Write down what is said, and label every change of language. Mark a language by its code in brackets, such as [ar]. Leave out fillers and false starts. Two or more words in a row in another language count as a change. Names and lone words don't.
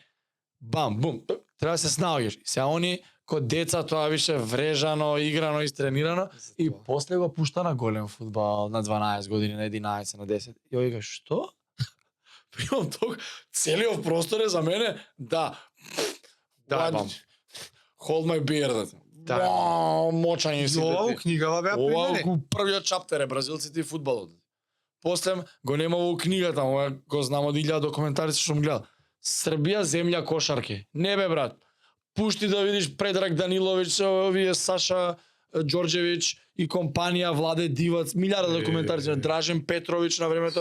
[mk] Бам, бум, треба да се снаоѓаш. Сега они ко деца тоа више врежано, играно, истренирано и после го пушта на голем фудбал на 12 години, на 11, на 10. И ој вика, што? Примам ток, целиот простор е за мене, да. Да, бам. [en] Hold my beer. [mk] Да. Мочање си. Ова у книгава беа Ова примери. го првиот чаптер е бразилците и фудбалот. После го нема во книгата, ова го знам од 1000 документари што сум гледал. Србија земја кошарки. Не бе брат. Пушти да видиш Предраг Даниловиќ, овие Саша Ѓорđević и компанија, Владе Дивац, милиарда документари, Дражен Петровиќ на времето.